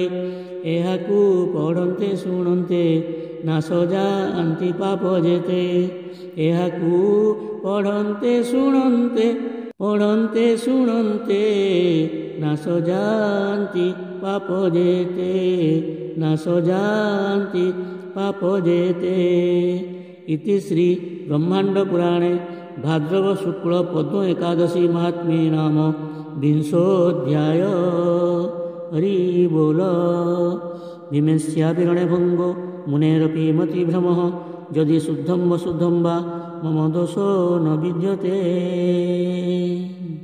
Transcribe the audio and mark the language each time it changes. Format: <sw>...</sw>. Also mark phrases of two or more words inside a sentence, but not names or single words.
<or>ଏହାକୁ ପଢ଼ନ୍ତେ ଶୁଣନ୍ତେ ନାଶ ଯାଆନ୍ତି ପାପ ଯେତେ। ଏହାକୁ ପଢ଼ନ୍ତେ ଶୁଣନ୍ତେ ନାଶ ଯାଆନ୍ତି ପାପ ଯେତେ। ନାଶ ଯାଆନ୍ତି ପାପ ଯେତେ।</or> <sa>इति श्री ब्रह्माण्डपुराणे भाद्रवशुक्लपद्म एकादशी महात्म्ये नाम 20ोऽध्याय।</sa> <or>ହରି ବୋଲ।</or> <sa>भीमेस्यापि रणभङ्गो मुनेरपि मतिभ्रमः यदि शुद्धं वशुद्धं वा मम दोषो न विद्यते।</sa>